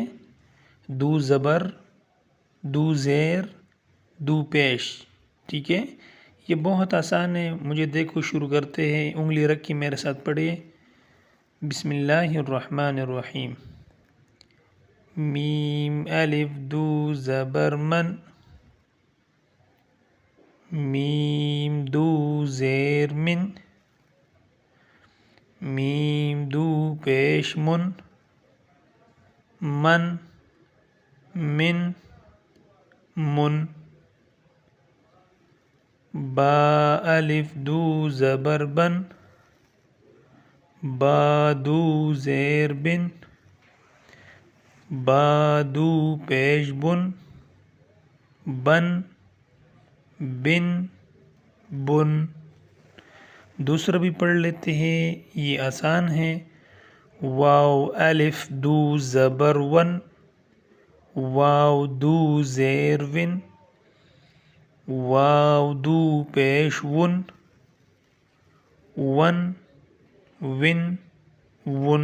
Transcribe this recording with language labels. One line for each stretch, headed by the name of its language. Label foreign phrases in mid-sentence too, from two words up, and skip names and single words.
Urdu: دو زبر، دو زیر، دو پیش۔ ٹھیک ہے، یہ بہت آسان ہے۔ مجھے دیکھو، شروع کرتے ہیں۔ انگلی رکھ کے میرے ساتھ پڑھیے۔
Arabic: بسم اللہ الرحمن الرحیم۔
Urdu: میم الف دو زبر من، میم دو زیر من، میم دو پیش من، من، من، من۔ با الف دو زبر بن، با دو زیر بن، با دو پیش بن، بن، بن، بن۔ دوسرا بھی پڑھ لیتے ہیں، یہ آسان ہے۔ واو الف دو زبر ون، واو دو زیر ون، واو دو پیش ون، ون، ون، ون۔